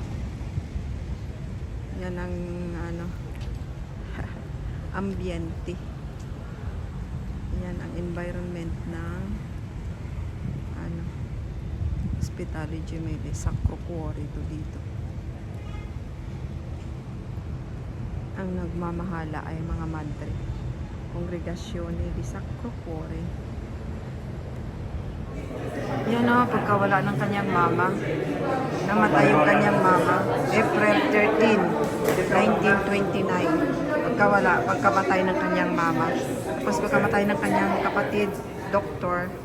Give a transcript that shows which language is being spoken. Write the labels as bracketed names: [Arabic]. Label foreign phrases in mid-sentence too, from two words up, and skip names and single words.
[Filipino] Yan ang ano ambiente. Yan ang environment ng ano Hospitale Gemelli. Sacro Cuore ito dito. Ang nagmamahala ay mga madre. Congregazione di Sacro Cuore. Yan o, pagkawala ng kanyang mama. Namatay yung kanyang mama. April 13, 1929. Pagkamatay ng kanyang mama. Tapos pagkamatay ng kanyang kapatid, Dr.